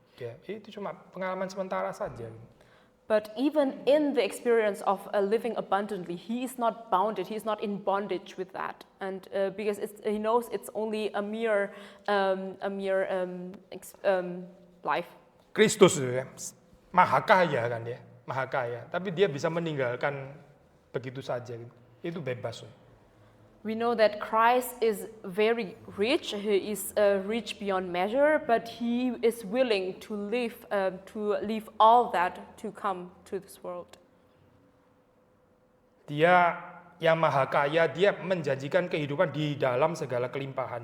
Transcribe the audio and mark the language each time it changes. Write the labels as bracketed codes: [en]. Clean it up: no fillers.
[id] Ya, itu cuma pengalaman sementara saja. Gitu. [en] But even in the experience of living abundantly, he is not bounded. He is not in bondage with that, and because he knows it's only a mere life. [id] Kristus ya, maha kaya kan dia, maha kaya. Tapi dia bisa meninggalkan begitu saja. Gitu. Itu bebas. [en] We know that Christ is very rich. He is rich beyond measure, but he is willing to leave all that to come to this world. [id] Dia yang maha kaya, dia menjanjikan kehidupan di dalam segala kelimpahan.